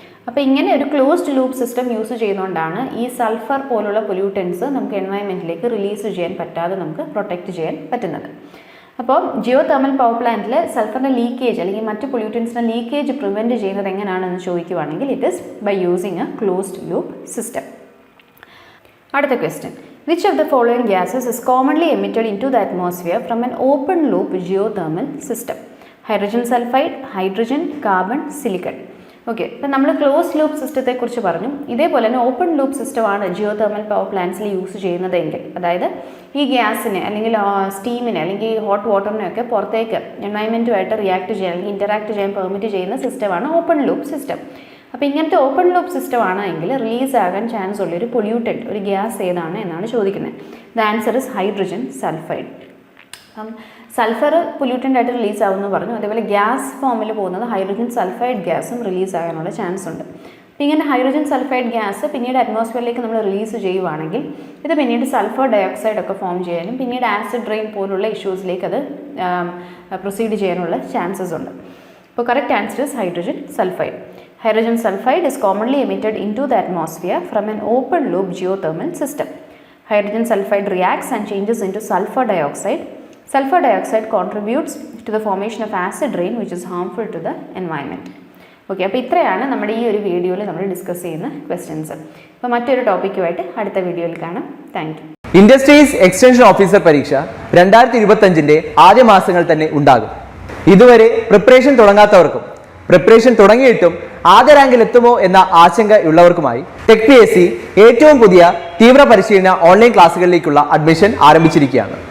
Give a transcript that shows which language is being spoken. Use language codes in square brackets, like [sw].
[ml] അപ്പോൾ ഇങ്ങനെ ഒരു ക്ലോസ്ഡ് ലൂപ്പ് സിസ്റ്റം യൂസ് ചെയ്യുന്നതുകൊണ്ടാണ് ഈ സൾഫർ പോലുള്ള പൊല്യൂട്ടൻസ് നമുക്ക് എൻവയൺമെൻറ്റിലേക്ക് റിലീസ് ചെയ്യാൻ പറ്റാതെ നമുക്ക് പ്രൊട്ടക്റ്റ് ചെയ്യാൻ പറ്റുന്നത്. അപ്പോൾ ജിയോ തെർമൽ പവർ പ്ലാന്റിൽ സൾഫറിൻ്റെ ലീക്കേജ് അല്ലെങ്കിൽ മറ്റ് പൊല്യൂട്ടൻസിൻ്റെ ലീക്കേജ് പ്രിവെൻറ്റ് ചെയ്യുന്നത് എങ്ങനെയാണെന്ന് ചോദിക്കുവാണെങ്കിൽ [en] It is by using a closed loop system. [ml] അടുത്ത question, [en] which of the following gases is commonly emitted into the atmosphere from an open loop geothermal system? [ml] Hydrogen sulphide, hydrogen, carbon, silicon. Okay, ഇപ്പം നമ്മൾ close loop സിസ്റ്റത്തെക്കുറിച്ച് പറഞ്ഞു. ഇതേപോലെ തന്നെ open loop സിസ്റ്റമാണ് Jio thermal power പ്ലാന്റ്സിൽ use ചെയ്യുന്നതെങ്കിൽ, അതായത് ഈ ഗ്യാസിനെ അല്ലെങ്കിൽ സ്റ്റീമിനെ അല്ലെങ്കിൽ ഹോട്ട് വാട്ടറിനെയൊക്കെ പുറത്തേക്ക് എൻവയൺമെൻറ്റുമായിട്ട് റിയാക്ട് ചെയ്യാൻ അല്ലെങ്കിൽ ഇൻറ്ററാക്ട് ചെയ്യാൻ പെർമിറ്റ് ചെയ്യുന്ന സിസ്റ്റമാണ് ഓപ്പൺ ലൂപ്പ് സിസ്റ്റം. അപ്പോൾ ഇങ്ങനത്തെ ഓപ്പൺ ലൂപ്പ് സിസ്റ്റം ആണ് എങ്കിൽ റിലീസ് ആകാൻ ചാൻസ് ഉള്ള ഒരു പൊല്യൂട്ടൻറ്റ്, ഒരു ഗ്യാസ് ഏതാണ് എന്നാണ് ചോദിക്കുന്നത്. [en] The answer is hydrogen sulphide. [ml] അപ്പം സൾഫർ പൊല്യൂട്ടൻ്റ് ആയിട്ട് റിലീസ് ആവുമെന്ന് പറഞ്ഞു. അതേപോലെ ഗ്യാസ് ഫോമിൽ പോകുന്നത് ഹൈഡ്രജൻ സൾഫൈഡ് ഗ്യാസും റിലീസ് ആകാനുള്ള ചാൻസ് ഉണ്ട്. അപ്പോൾ ഇങ്ങനെ ഹൈഡ്രജൻ സൾഫൈഡ് ഗ്യാസ് പിന്നീട് അറ്റ്മോസ്ഫിയറിലേക്ക് നമ്മൾ റിലീസ് ചെയ്യുവാണെങ്കിൽ ഇത് പിന്നീട് സൾഫർ ഡയോക്സൈഡ് ഒക്കെ ഫോം ചെയ്യാനും പിന്നീട് ആസിഡ് റെയിൻ പോലുള്ള ഇഷ്യൂസിലേക്ക് അത് പ്രൊസീഡ് ചെയ്യാനുള്ള ചാൻസസ് ഉണ്ട്. അപ്പോൾ [en] Correct answer is hydrogen sulphide. Hydrogen sulfide is commonly emitted into the atmosphere from an open loop geothermal system. Hydrogen sulfide reacts and changes into sulfur dioxide. Sulfur dioxide contributes to the formation of acid rain which is harmful to the environment. [ml] Okay, അപ്പോൾ ഇത്രയാണ് നമ്മുടെ ഈ ഒരു വീഡിയോയിൽ നമ്മൾ discuss ചെയ്യുന്ന questions. അപ്പോൾ മറ്റൊരു ടോപ്പിക്കുമായിട്ട് അടുത്ത വീഡിയോയിൽ കാണാം. [en] Thank you. [ml] Industries extension officer പരീക്ഷ 2025 ആദ്യ മാസങ്ങൾ തന്നെ ഉണ്ടാകും. ഇതുവരെ പ്രിപ്പറേഷൻ തുടങ്ങാത്തവർക്കും പ്രിപ്പറേഷൻ തുടങ്ങിയിട്ടും ആദ്യ റാങ്കിൽ എത്തുമോ എന്ന ആശങ്കയുള്ളവർക്കുമായി ടെക് PSC ഏറ്റവും പുതിയ തീവ്ര പരിശീലന ഓൺലൈൻ ക്ലാസ്സുകളിലേക്കുള്ള അഡ്മിഷൻ ആരംഭിച്ചിരിക്കുകയാണ്.